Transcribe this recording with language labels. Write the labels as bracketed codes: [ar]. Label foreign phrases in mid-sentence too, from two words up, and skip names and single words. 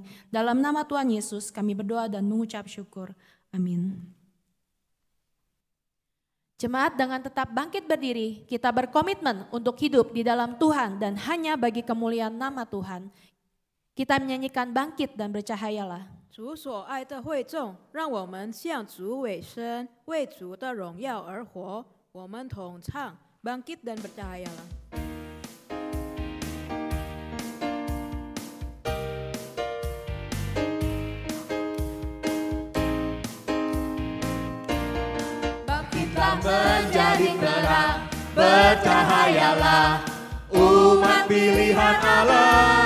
[id] Dalam nama Tuhan Yesus kami berdoa dan mengucap syukur. Amin. Jemaat dengan tetap bangkit berdiri, kita berkomitmen untuk hidup di dalam Tuhan dan hanya bagi kemuliaan nama Tuhan. Kita menyanyikan bangkit dan bercahayalah. [zh] 主所爱的会众，让我们向主委身，为主的荣耀而活。我们同唱 ，bangkit dan bercahayalah。 [id] Bangkitlah menjadi terang, bercahayalah umat pilihan Allah.